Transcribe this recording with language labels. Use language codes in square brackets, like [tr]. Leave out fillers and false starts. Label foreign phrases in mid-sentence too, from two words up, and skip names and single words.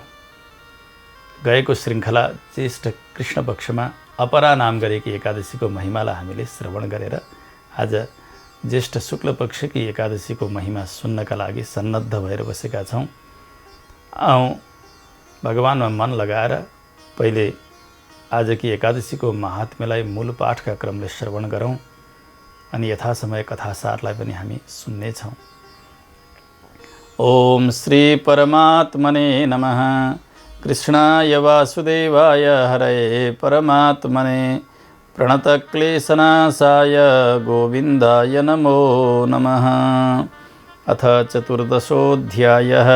[ne] गएको श्रृङ्खला ज्येष्ठ कृष्ण पक्षमा अपरा नाम गरेकी एकादशीको महिमालाई हामीले श्रवण गरेर आज ज्येष्ठ शुक्ल पक्षकी एकादशीको महिमा सुन्नका लागि सन्नद्ध भएर बसेका छौँ। आउँ भगवानमा मन लगाएर पहिले आजकी एकादशीको महात्म्यलाई मूल पाठका क्रमले श्रवण गरौँ, अनि यथासमय कथासारलाई पनि हामी सुन्नेछौँ। [sa] ओम श्री परमात्मने नमः। कृष्णाय वासुदेवाय हरये परमात्मने प्रणतक्लेशनाशाय गोविन्दाय नमो नमः। अथ चतुर्दशोऽध्यायः।